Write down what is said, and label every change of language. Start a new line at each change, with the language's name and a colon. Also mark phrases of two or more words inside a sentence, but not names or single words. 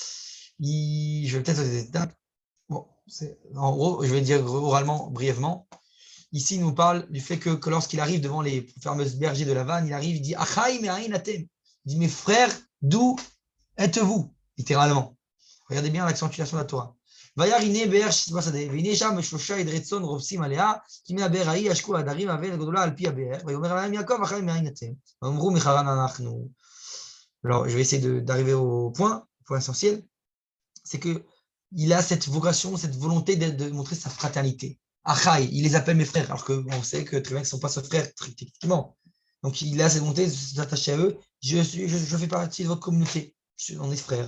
French: Je vais peut-être sauter cette étape. Bon, en gros, je vais dire oralement, brièvement. Ici, il nous parle du fait que lorsqu'il arrive devant les fameuses bergers de Lavan, il arrive, il dit
Hebrew: אחי מאין אתם.
French: Il dit mes frères, d'où êtes-vous? Littéralement. Regardez bien l'accentuation de la Torah.
Hebrew: וירא באר בשדה, והנה שם שלושה עדרי צאן רובצים עליה, כי מן הבאר ההיא ישקו העדרים האבן הגדולה על פי הבאר, ויאמר להם יעקב אחי מאין אתם? ואמרו מחרן אנחנו.
French: Alors, je vais essayer d'arriver au point essentiel, c'est que il a cette vocation, cette volonté de montrer sa fraternité. Achai, il les appelle mes frères, alors qu'on sait que très bien qu'ils ne sont pas ses frères, techniquement. Donc, il a cette volonté de s'attacher à eux. Je fais partie de votre communauté, on est frères.